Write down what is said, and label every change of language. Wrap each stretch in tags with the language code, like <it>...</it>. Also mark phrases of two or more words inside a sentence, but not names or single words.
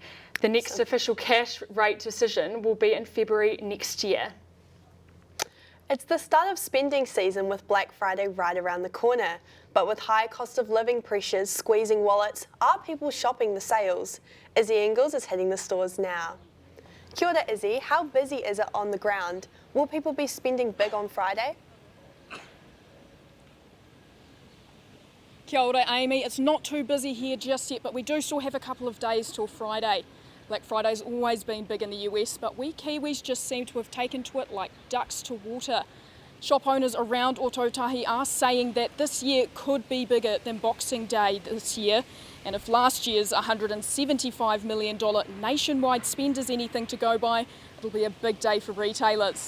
<en>The next official cash rate decision will be in February next year. It's the start of spending season, with Black Friday right around the corner. But with high cost of living pressures squeezing wallets, are people shopping the sales? Izzy Ingles is hitting the stores now.</en> <mi>Kia ora, Izzy.</mi> <en>How busy is it on the ground? Will people be spending big on Friday?</en> <mi>Kia ora, Amy.</mi> <en>It's not too busy here just yet, but we do still have a couple of days till Friday. Black Friday's always been big in the US, but we Kiwis just seem to have taken to it like ducks to water. Shop owners around Ōtautahi are saying that this year could be bigger than Boxing Day this year, and if last year's $175 million nationwide spend is anything to go by, it'll be a big day for retailers.</en>